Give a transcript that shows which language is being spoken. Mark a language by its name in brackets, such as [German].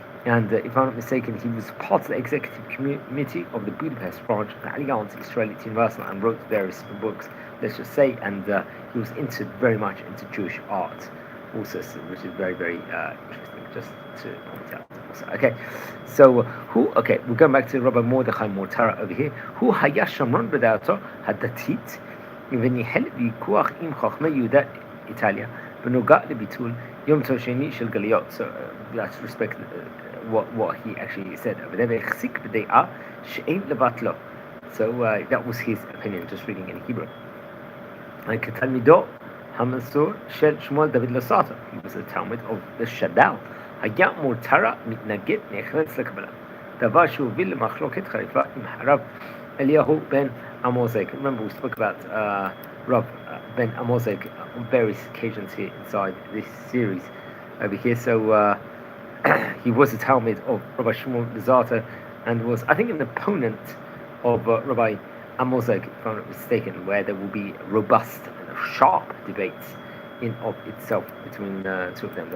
[English] And if I'm not mistaken, he was part of the executive committee of the Budapest branch of the Alliance Israelite Universal and wrote various books, let's just say, and he was very much into Jewish art also, which is very, very interesting, just to point out also. Okay, so we're going back to Rabbi Mordechai Mortara over here. [Hebrew] Who היה שמרן בדעתו הדתית וניהל ויכוח עם חכמי יהודה איטליה בנוגע לביטול יום טוב שני של גלויות. [English] So let's respect what he actually said over there. [Hebrew] והחזיק בדעה שאין לבטלו. [English] So that was his opinion, just reading in Hebrew. [Hebrew] כתלמידו המסור של שמואל דוד לוסאטו. [English] He was a Talmud of the Shaddal. [Hebrew] היה מורטרה מתנגד נחרץ לקבלה. דבר שהוביל למחלוקת חריפה עם הרב אליהו בן עמוזג. [English] Remember, we spoke about Rav ben Amozeg on various occasions here inside this series over here. So he was a Talmud of Rabbi Shmuel Zata and was, I think, an opponent of Rabbi Amozeg, if I'm not mistaken, where there will be robust and sharp debates in of itself between two of them.